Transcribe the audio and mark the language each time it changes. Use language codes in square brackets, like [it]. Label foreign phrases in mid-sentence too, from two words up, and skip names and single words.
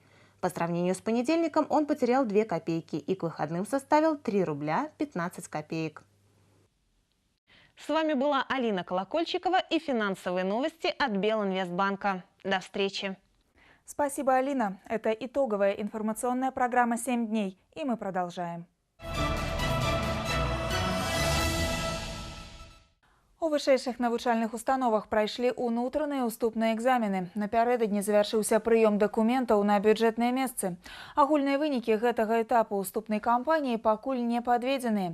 [ru] По сравнению с понедельником он потерял 2 копейки и к выходным составил 3 рубля 15 копеек. С вами была Алина Колокольчикова и финансовые новости от Белинвестбанка. До встречи. Спасибо, Алина. Это итоговая информационная программа «7 дней». И мы продолжаем. [be] У вышэйшых навучальных установах прайшлі ўнутраныя уступныя экзамены. Напярэдадні завяршыўся прыём дакументаў на бюджэтныя месцы. Агульныя вынікі гэтага этапу уступнай кампаніі пакуль не падведзеныя.